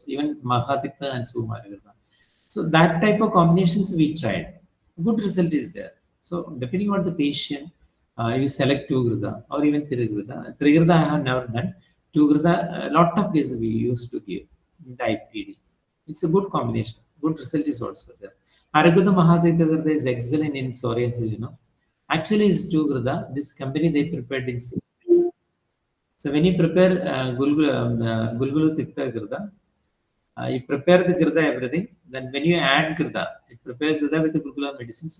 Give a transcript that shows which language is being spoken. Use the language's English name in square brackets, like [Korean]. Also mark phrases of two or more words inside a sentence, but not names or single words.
[English] Even Mahatikta and Sumara Grida. So that type of combinations we tried. Good result is there. So depending on the patient, you select 2 grida or even 3 grida. 3 grida I have never done. 2 grida, a lot of cases we used to give in the IPD. It's a good combination. Good result is also there. Aragudha Mahadita grida is excellent in psoriasis, Actually, it's 2 grida. This company they prepared in. So when you prepare Gulgulu Tikta grida, you prepare the girda everything. Then when you add girda, you prepare girda with the gulgula medicines.